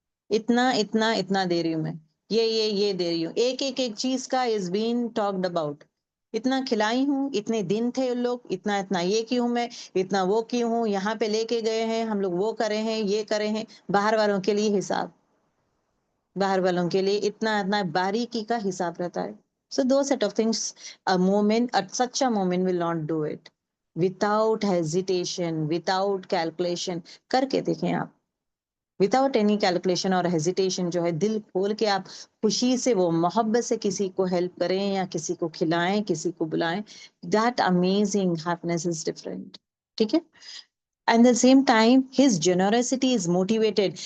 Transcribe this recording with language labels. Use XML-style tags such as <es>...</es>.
<ur>اتنا اتنا اتنا دے رہی ہوں میں, یہ دے رہی ہوں, ایک ایک ایک چیز کا</ur> <en>Is been talked about.</en> <ur>اتنا کھلائی ہوں, اتنے دن تھے لوگ, اتنا اتنا یہ کی ہوں میں, اتنا وہ کی ہوں, یہاں پہ لے کے گئے ہیں ہم لوگ, وہ کرے ہیں, یہ کرے ہیں. باہر والوں کے لیے حساب, باہر والوں کے لیے اتنا اتنا باریکی کا حساب رہتا ہے.</ur> <en>So those set of things, such a moment will not do it without hesitation, without calculation.</en> <ur>کر کے دیکھیں آپ,</ur> <en>without any calculation</en> <ur>اور ہیزیٹیشن, جو ہے دل کھول کے آپ خوشی سے, وہ محبت سے کسی کو ہیلپ کریں یا کسی کو کھلائیں, کسی کو بلائیں.</ur> <en>That amazing happiness is different.</en> <ur>ٹھیک ہے.</ur> <en>And the same time his generosity is motivated.</en>